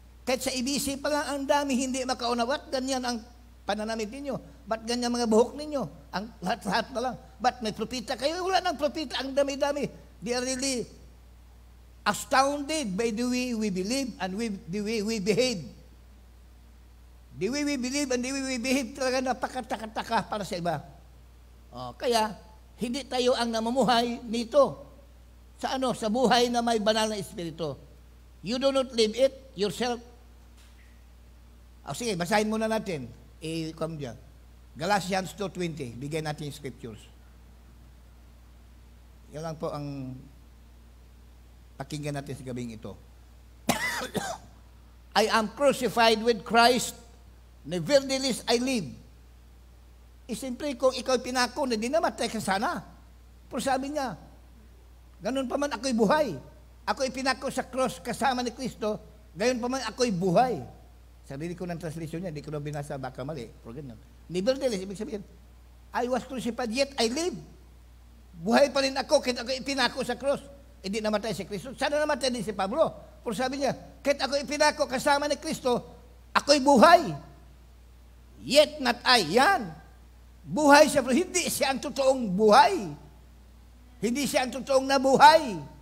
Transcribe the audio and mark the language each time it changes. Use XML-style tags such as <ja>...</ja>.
<tl>Kahit sa IBC pa lang, ang dami hindi makaunawa. Ganyan ang pananamit ninyo. Ba't ganyan mga buhok ninyo? Ang lahat-lahat na lang. Ba't may propita kayo? Wala nang propita. Ang dami-dami.</tl> <en>They are really astounded by the way we believe and the way we behave. The way we believe and the way we behave</en> <tl>talaga napakataka-taka para sa iba. Kaya, hindi tayo ang namamuhay nito. Sa sa buhay na may banal na espiritu.</tl> <en>You do not live it yourself.</en> <tl>Sige, basahin muna natin. Come dyan. Galatians 2:20. Bigyan natin yung scriptures. Yan lang po ang pakinggan natin sa gabing ito.</tl> <en>I am crucified with Christ. Nevertheless, I live.</en> <tl>Siyempre, kung ikaw pinako na di namatay ka sana. Pero sabi niya, ganun pa man ako'y buhay. Ako'y pinako sa cross kasama ni Kristo, gayon pa man ako'y buhay. Sarili ko ng translation niya, di ko na binasa, baka mali. Pero ganun.</tl> <en>Nevertheless,</en> <tl>ibig sabihin,</tl> <en>I was crucified, yet I live.</en> <tl>Buhay pa rin ako, kahit ako'y pinako sa cross. Hindi namatay si Kristo. Sana namatay din si Pablo. Pero sabi niya, kahit ako'y pinako kasama ni Kristo, ako'y buhay.</tl> <en>Yet not I.</en> <tl>Yan. Buhay siya, pero hindi siya ang totoong buhay. Hindi siya ang totoong nabuhay.</tl>